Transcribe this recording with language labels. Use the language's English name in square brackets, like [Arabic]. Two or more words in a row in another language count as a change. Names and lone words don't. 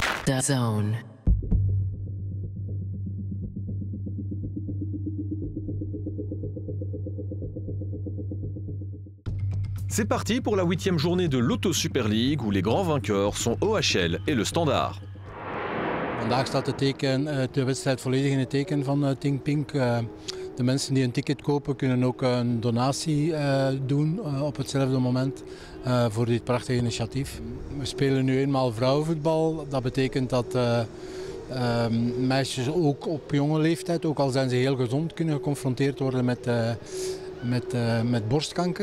[French] Zone. C'est parti pour la 8e journée de l'Auto Super League où les grands vainqueurs sont OHL et le Standard. [Dutch] Vandaag staat de wedstrijd volledig in het teken van Ting Pink. De mensen die een ticket kopen kunnen ook een donatie doen op hetzelfde moment voor dit prachtige initiatief. We spelen nu eenmaal vrouwenvoetbal. Dat betekent dat meisjes ook op jonge leeftijd, ook al zijn ze heel gezond, kunnen geconfronteerd worden met borstkanker.